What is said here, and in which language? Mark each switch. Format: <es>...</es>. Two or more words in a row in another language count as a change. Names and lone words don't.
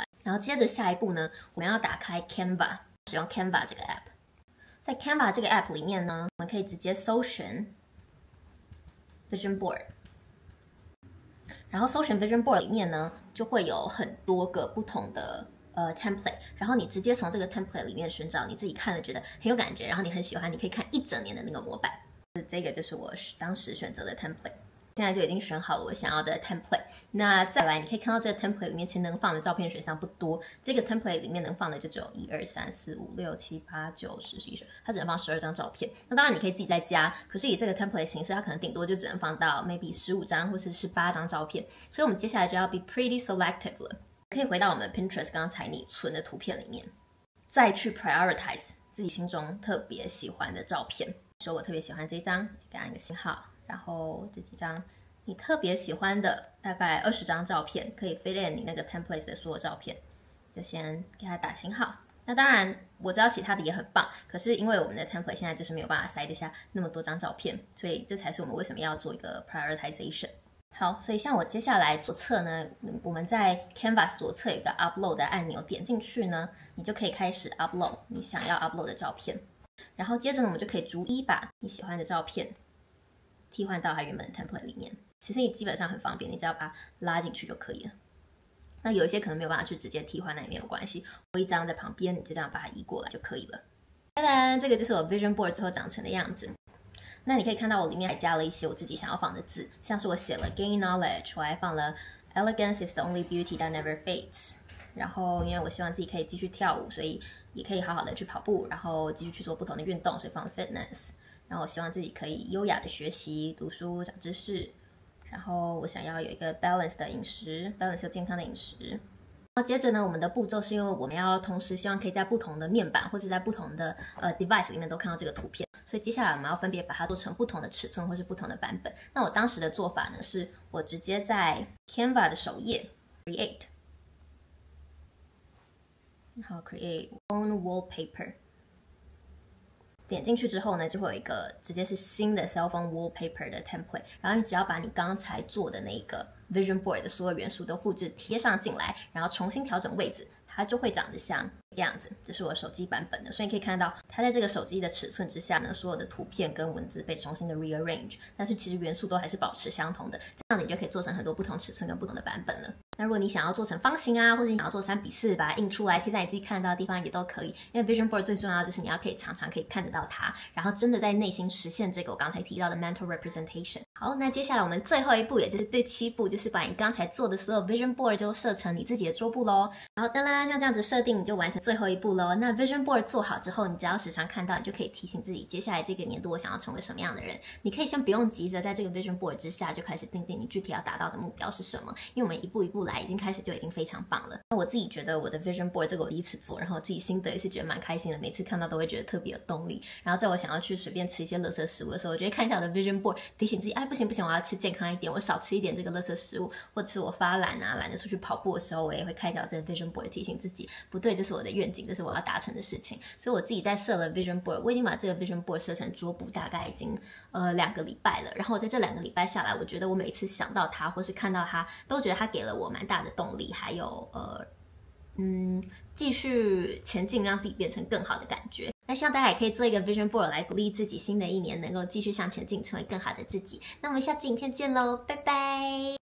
<zh>然後接着下一步呢，我們要打開 Canva， 使用 Canva 這個 app。在 Canva 這個 app 裡面呢，我們可以直接搜尋</zh> <en>Vision Board。</en> <zh>然後搜尋</zh> <en>Vision Board</en> <zh>裡面呢，就會有很多個不同的template， 然後你直接從這個 template 裡面尋找你自己看了覺得很有感覺，然後你很喜歡，你可以看1整年的那個模板。這個就是我當時選擇的 template， 現在就已經選好了我想要的 template。那再來，你可以看到這個 template 裡面其實能放的照片選項不多，這個 template 裡面能放的就只有1、2、3、4、5、6、7、8、9、10、11、12，它只能放12張照片。那當然你可以自己再加，可是以這個 template 形式，它可能頂多就只能放到 maybe 15 張或是18張照片。所以我們接下來就要</zh> <en>be pretty selective</en> <zh>了。可以回到我們 Pinterest 剛才你存的圖片裡面，再去 prioritize 自己心中特別喜歡的照片。說我特別喜歡這一張，就給它一個星號。然後這幾張你特別喜歡的大概20張照片，可以</zh> <en>fit in</en> <zh>你那個 template 的所有照片，就先給它打星號。那當然我知道其他的也很棒，可是因為我們的 template 現在就是沒有辦法塞得下那麼多張照片，所以這才是我們為什麼要做一個 prioritization。好，所以像我接下來左側呢，我們在 Canvas 左側有一個 upload 的按鈕，點進去呢，你就可以開始 upload 你想要 upload 的照片。然後接着呢，我們就可以逐一把你喜歡的照片替換到它原本的 template 裡面。其實你基本上很方便，你只要把它拉進去就可以了。那有一些可能沒有辦法去直接替換，那也沒有關係，我一張在旁邊，你就這樣把它移過來就可以了。當然，這個就是我</zh> <en>Vision Board</en> <zh>之後長成的樣子。那你可以看到我裡面還加了一些我自己想要放的字，像是我寫了</zh> <en>Gain Knowledge，</en> <zh>我還放了</zh> <en>Elegance is the only beauty that never fades。</en> <zh>然後因為我希望自己可以繼續跳舞，所以也可以好好的去跑步，然後繼續去做不同的運動，所以放了 Fitness。然後我希望自己可以優雅的學習、讀書、長知識。然後我想要有一個 balance 的飲食 ，balance 又健康的飲食。然後接着呢，我們的步驟是因為我們要同時希望可以在不同的面板或者在不同的device 裡面都看到這個圖片，所以接下來我們要分別把它做成不同的尺寸或是不同的版本。那我當時的做法呢，是我直接在 Canva 的首頁 Create， 然後</zh> <en>create own wallpaper。</en> <zh>點進去之後呢，就會有一個直接是新的</zh> <en>cell phone wallpaper</en> <zh>的 template， 然後你只要把你剛才做的那個</zh> <en>vision board</en> <zh>的所有元素都複製貼上進來，然後重新調整位置，它就會長得像這個樣子。這是我手機版本的，所以你可以看到它在這個手機的尺寸之下呢，所有的圖片跟文字被重新的 rearrange， 但是其實元素都還是保持相同的，這樣子你就可以做成很多不同尺寸跟不同的版本了。那如果你想要做成方形啊，或者你想要做3:4，把它印出来貼在你自己看得到的地方也都可以。因為</zh> <en>vision board</en> <zh>最重要的就是你要可以常常可以看得到它，然後真的在內心實現這個我剛才提到的</zh> <en>mental representation。</en> <zh>好，那接下来我們最後一步，也就是第7步，就是把你剛才做的所有</zh> <en>vision board</en> <zh>都設成你自己的桌布咯。然後當然像這樣子設定，你就完成最後一步咯。那</zh> <en>vision board</en> <zh>做好之後，你只要時常看到，你就可以提醒自己，接下來這個年度我想要成為什麼樣的人。你可以先不用急着在這個</zh> <en>vision board</en> <zh>之下就開始定定你具體要達到的目標是什麼，因為我們一步一步來，已經開始就已經非常棒了。那我自己覺得我的</zh> <en>vision board</en> <zh>這個我第一次做，然后我自己心得也是覺得蠻開心的，每次看到都會覺得特別有動力。然後在我想要去隨便吃一些垃圾食物的時候，我就會看一下我的</zh> <en>vision board，</en> <zh>提醒自己，哎，不行，我要吃健康一點，我少吃一點這個垃圾食物，或者是我發懶啊，懶得出去跑步的時候，我也會看一下我這個</zh> <en>vision board，</en> <zh>提醒自己，不對，這是我的願景，這是我要達成的事情。所以我自己在設了</zh> <en>vision board，</en> <zh>我已經把這個</zh> <en>vision board</en> <zh>設成桌布，大概已經2個禮拜了。然後我在這2個禮拜下來，我覺得我每次想到它或是看到它，都覺得它給了我蠻大的動力，還有繼續前進，讓自己變成更好的感覺。那希望大家也可以做一個</zh> <en>vision board</en> <zh>來鼓勵自己，新的一年能夠繼續向前進，成為更好的自己。那我們下期影片見嘍，拜拜。</zh>